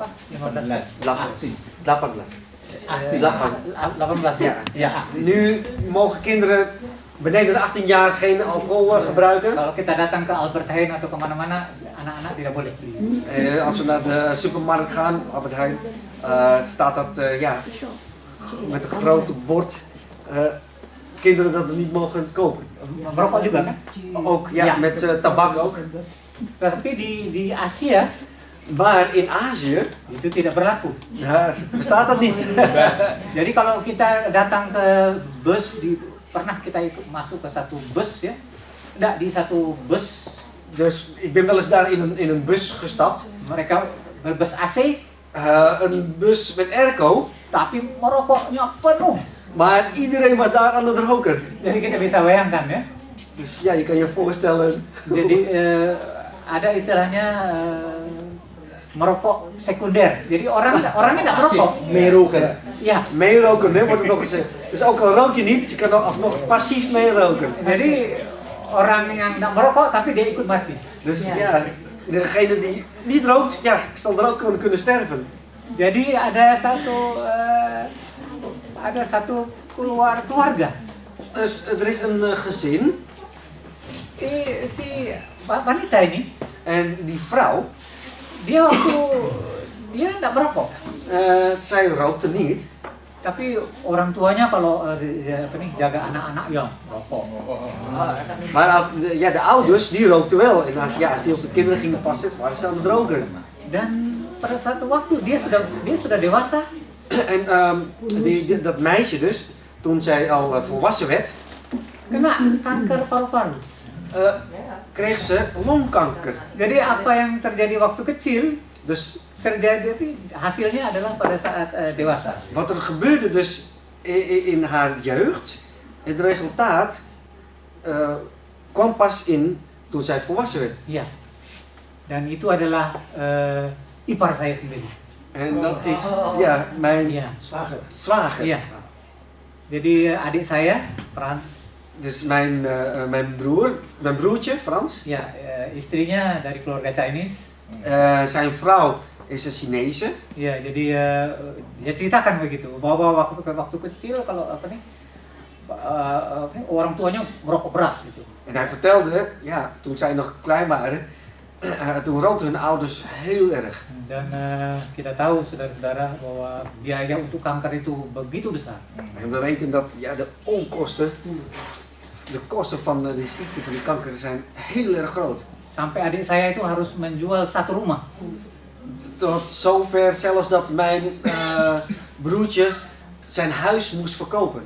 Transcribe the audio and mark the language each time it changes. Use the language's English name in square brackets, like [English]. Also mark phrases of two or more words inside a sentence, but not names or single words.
[Indonesian] 15. 18. 18 ya. Ya. [Dutch] Nu mogen kinderen beneden de 18 jaar geen alcohol gebruiken. [Indonesian] Kalau kita datang ke Albert Heijn atau kemana-mana, anak-anak tidak boleh. [Dutch] Als we naar de supermarkt gaan, Albert Heijn, staat dat met een grote bord. Kinderen dat het niet mogen kopen. [Indonesian] Merokok juga kan? [Dutch] Ook met tabak ook. [Indonesian] Tapi di Asia, [Dutch] maar in Azië [Indonesian] itu tidak berlaku. [Dutch] Bestaat dat niet. [Indonesian] Jadi kalau kita datang ke bus, pernah kita masuk ke satu bus ya? Enggak, di satu bus. [Dutch] Dus ik ben wel eens daar in een bus gestapt. [Indonesian] Mereka berbus AC. [Dutch] Een bus met airco. [Indonesian] Tapi merokoknya penuh. [Dutch] Maar iedereen was daar aan het roken. [Indonesian] Jadi kita bisa bayangkan ya. [Dutch] Dus je kan je voorstellen. [Indonesian] Jadi ada istilahnya merokok sekunder. Jadi orangnya nggak merokok. [Dutch] Meeroken. Ja. Meeroken, hè, wordt er nog gezegd. Dus ook al rook je niet, je kan nog alsnog passief meeroken. [Indonesian] Jadi orang yang nggak merokok tapi dia ikut mati. [Dutch] Dus degene die niet rookt, zal er ook kunnen sterven. [Indonesian] Jadi ada satu keluarga. [Dutch] Dus er is een gezin. [Indonesian] Si wanita ini. [Dutch] En die vrouw. [Indonesian] Dia nggak merokok. [Dutch] Zij rookte niet. [Indonesian] Tapi orang tuanya kalau jaga anak-anak merokok. [Dutch] Maar als de ouders die rookten wel. En als die op de kinderen gingen passen, waren ze aan het roken. [Indonesian] Dan pada satu waktu dia sudah dewasa. [Dutch] En dat meisje dus, toen zij al volwassen werd, [Indonesian] kena kanker paru-paru. [Dutch] Kreeg ze longkanker. [Indonesian] Jadi apa yang terjadi waktu kecil, dus terjadi hasilnya adalah pada saat dewasa. [Dutch] Wat er gebeurde dus in haar jeugd, het resultaat kwam pas in toen zij volwassen werd. Ja. [Indonesian] Dan itu adalah ipar saya sendiri. [Dutch] En dat is mijn zwager. Ja. [Indonesian] Jadi adik saya, Frans. [Dutch] Dus mijn broertje, Frans. [Indonesian] Ja, istrinya dari keluarga Chinese. [Dutch] Zijn vrouw is een Chinese. [Indonesian] Ya, jadi dia ceritakan begitu bahwa waktu kecil kalau orang tuanya merokok keras gitu. [Dutch] En hij vertelde, toen zij nog klein waren, toen rookten hun ouders heel erg. [Indonesian] Dan kita tahu saudara-saudara bahwa biaya untuk kanker itu begitu besar. [Dutch] En we weten dat de onkosten, de kosten van de ziekte van die kanker zijn heel erg groot. [Indonesian] Sampai adik saya itu harus menjual satu rumah. [Dutch] Tot zover zelfs dat mijn broertje zijn huis moest verkopen.